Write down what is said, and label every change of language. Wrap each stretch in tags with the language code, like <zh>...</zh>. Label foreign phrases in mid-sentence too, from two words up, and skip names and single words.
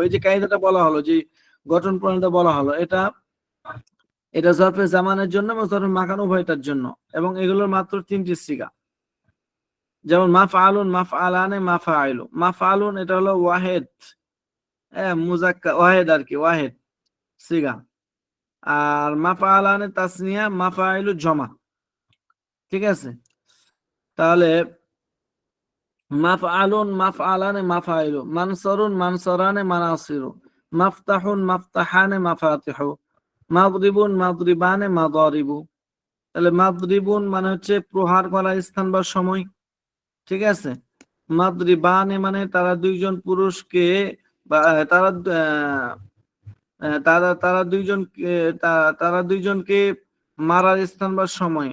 <bn>এই যে কায়দাটা বলা হলো, যে গঠন প্রণালীটা বলা হলো, এটা</bn> <ar>ظرف زمان</ar> <bn>জন্য এবং</bn> <ar>ظرف مكان</ar> <bn>উভয়টার জন্য, এবং এগুলোর মাত্র 3টি সিগা।</bn> <ar>যেমন مَفْعَلٌ، مَفْعَلَانِ، مَفَاعِلُ.</ar> <bn>মাফআলুন এটা হলো ওয়াহেদ,</bn> <ar>مذكر واحد</ar> <bn>আর কি,</bn> <ar>واحد صيغة.</ar> <bn>আর</bn> <ar>مفعلان تثنية, مفاعل جمع.</ar> <bn>ঠিক আছে, তাহলে</bn> <ar>مَفْعَلٌ، مَفْعَلَانِ، مَفَاعِلُ. مَنْصَرٌ، مَنْصَرَانِ، مَنَاصِرُ. مَفْتَحٌ، مَفْتَحَانِ، مَفَاتِحُ. مَضْرِبٌ، مَضْرِبَانِ، مَضَارِبُ.</ar> <bn>তাহলে মাদরিবুন মানে হচ্ছে প্রহার করা স্থান বা সময়। ঠিক আছে, মাদরিবানে মানে তারা দুইজন পুরুষকে বা তারা তারা তারা দুইজন তারা দুইজনকে মারার স্থান বা সময়।</bn>